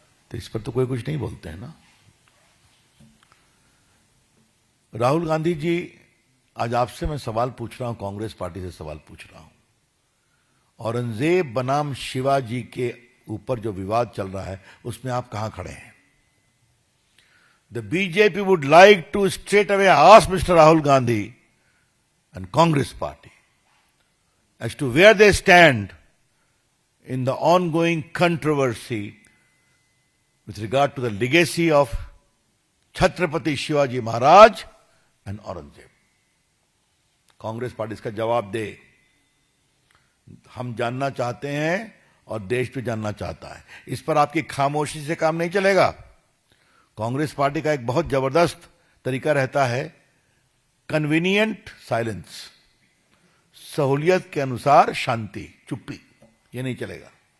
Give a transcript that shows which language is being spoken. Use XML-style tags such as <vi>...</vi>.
<hi>तो इस पर तो कोई कुछ नहीं बोलते हैं ना। राहुल गांधी जी, आज आपसे मैं सवाल पूछ रहा हूं, कांग्रेस पार्टी से सवाल पूछ रहा हूं। औरंगजेब बनाम शिवाजी के ऊपर जो विवाद चल रहा है उसमें आप कहां खड़े हैं?</hi> <en>The BJP would like to straight away ask Mr Rahul Gandhi and Congress party as to where they stand in the ongoing controversy with regard to the legacy of Chhatrapati Shivaji Maharaj and Aurangzeb।</en> <hi>Congress party इसका जवाब दे। हम जानना चाहते हैं और देश भी जानना चाहता है। इस पर आपकी खामोशी से काम नहीं चलेगा। कांग्रेस पार्टी का एक बहुत जबरदस्त तरीका रहता है,</hi> <en>convenient silence,</en> <hi>सहूलियत के अनुसार शांति, चुप्पी। ये नहीं चलेगा।</hi>